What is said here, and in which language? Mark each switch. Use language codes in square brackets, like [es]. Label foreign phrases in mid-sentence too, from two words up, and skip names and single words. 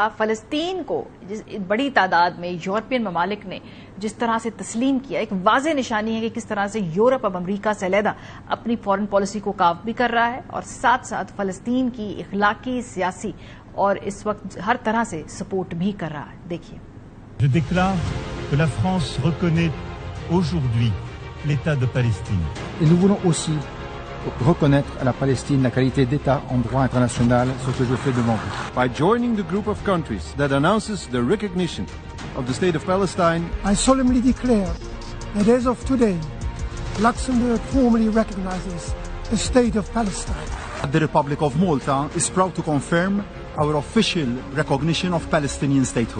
[ur] فلسطین کو بڑی تعداد میں یورپین ممالک نے جس طرح سے تسلیم کیا, ایک واضح نشانی ہے کہ کس طرح سے یورپ اب امریکہ سے علیحدہ اپنی [en] foreign policy [ur] کو کاف بھی کر رہا ہے اور ساتھ ساتھ فلسطین کی اخلاقی, سیاسی اور اس وقت ہر طرح سے سپورٹ بھی کر رہا ہے. دیکھیے. [fr] Je déclare que la France reconnaît aujourd'hui l'État de Palestine. Et nous voulons aussi reconnaître à la Palestine la qualité d'État en droit international, ce que je fais devant vous. [en] By joining the group of countries that announces the recognition of the State of Palestine, I solemnly declare that as of today, Luxembourg formally recognizes the State of Palestine. The Republic of Malta is proud to confirm our official recognition of Palestinian statehood.